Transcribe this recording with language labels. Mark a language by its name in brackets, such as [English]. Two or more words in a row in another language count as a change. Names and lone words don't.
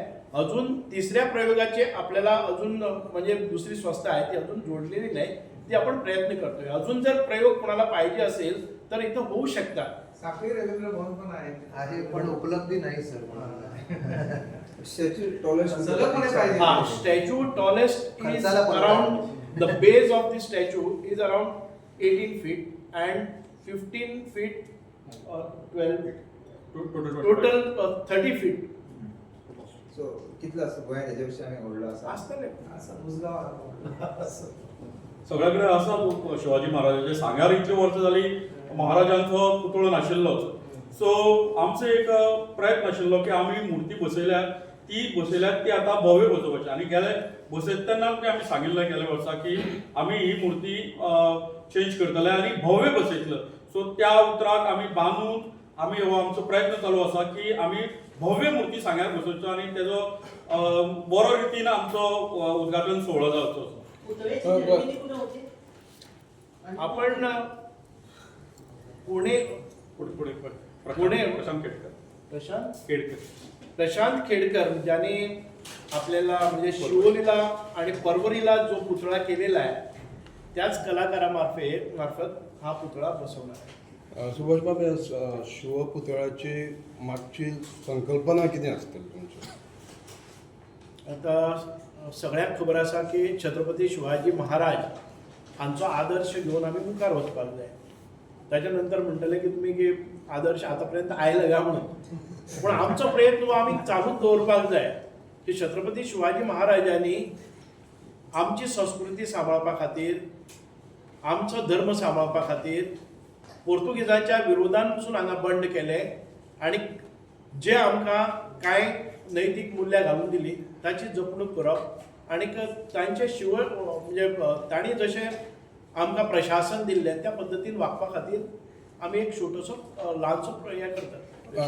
[Marathi] अजून 3ऱ्या प्रयोगाचे आपल्याला अजून म्हणजे दुसरी संस्था आहे ती अजून जोडलेली नाही, ती आपण प्रयत्न करतोय. अजून जर प्रयोग कोणाला पाहिजे असेल तर इथं होऊ शकतात. साखळी रवींद्र भवन पण आहे पण उपलब्धी नाही सर. सलगपणे पाहिजे. [English] हा, statue tallest is [Marathi] खर्चाला पण [English] around the base of the statue is around 18 feet and 15 feet 12 total 30 feet [Konkani] कितलं असतं गोंयांत ह्याच्यापेक्षा आम्ही व्हडलो आसा असतले. सगळ्याकडे असा शिवाजी महाराजांचे सांग्यार इतली वर्सां जाली महाराजांचो पुतळो नाशिल्लोच. सो आमचो एक प्रयत्न आशिल्लो की आमी मुर्ती बसयल्यात ती आतां भव्य बसोवपाची आनी गेले बसयता तेन्ना आमी सांगिल्लें गेल्या वर्सा की आमी ही मुर्ती चेंज करतले आनी भव्य बसयतले. सो त्या उतराक आमी बांदून आमी हो आमचो प्रयत्न चालू आसा की आमी भव्य मुर्ती सांग्यार बसोवचो आनी तेजो बरो रितीन आमचो उद्घाटन सोहळो जावचो. [Marathi] पुतळ्याची निर्मिती कुठे होते? आपण पुणे प्रशांत खेडकर ज्यांनी आपल्याला म्हणजे शिवोलीला आणि परवरीला जो पुतळा केलेला आहे त्याच कलाकारामार्फत हा पुतळा बसवणार आहे. सुभाष बाब, शिवपुतळ्याची मागची संकल्पना किती असतील तुमची? [Konkani] आता सगळ्यांक खबर आसा की छत्रपती शिवाजी महाराज हांचो आदर्श घेऊन आमी मुखार वचपाक जाय. ताच्या नंतर म्हणटले की तुमी की आदर्श आतापर्यंत आयला गा म्हणून, पण आमचो प्रयत्न आमी चालूच दवरपाक जाय की छत्रपती शिवाजी महाराजांनी आमची संस्कृती सांबाळपा खातीर, आमचो धर्म सांबाळपा खातीर पोर्तुगीजांच्या विरोधान पसून हांगा बंड केले आणि जे आमकां कांय नैतीक मुल्यां घालून दिली ताची जपणूक करप आणि तांचे म्हणजे तांणी जशें आमकां प्रशासन दिल्लें त्या पद्दतीन वागपा खातीर आमी एक छोटोसो ल्हानसो हें करतात.